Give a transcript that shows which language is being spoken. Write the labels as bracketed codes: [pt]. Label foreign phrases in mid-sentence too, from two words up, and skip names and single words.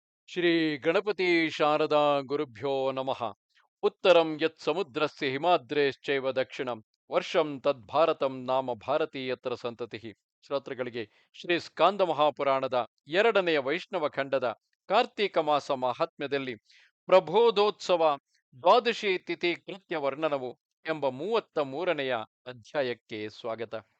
[sa] ಶ್ರೀ ಗಣಪತಿ ಶಾರದಾ ಗುರುಭ್ಯೋ ನಮಃ. ಉತ್ತರಂ ಯತ್ ಸಮುದ್ರಸ್ಯ ಹಿಮಾದ್ರೇಶ್ಚೈವ ದಕ್ಷಿಣಂ ವರ್ಷಂ ತದ್ಭಾರತಂ ನಾಮ ಭಾರತೀಯತ್ರ ಸಂತತಿ. [kn] ಶ್ರೋತೃಗಳಿಗೆ ಶ್ರೀ ಸ್ಕಾಂದ ಮಹಾಪುರಾಣದ ಎರಡನೆಯ ವೈಷ್ಣವ ಖಂಡದ ಕಾರ್ತೀಕ ಮಾಸ ಮಹಾತ್ಮ್ಯದಲ್ಲಿ ಪ್ರಬೋಧೋತ್ಸವ ದ್ವಾದಶಿ ತಿಥಿ ಕೃತ್ಯ ವರ್ಣನವು ಎಂಬ 33ನೆಯ ಅಧ್ಯಾಯಕ್ಕೆ ಸ್ವಾಗತ.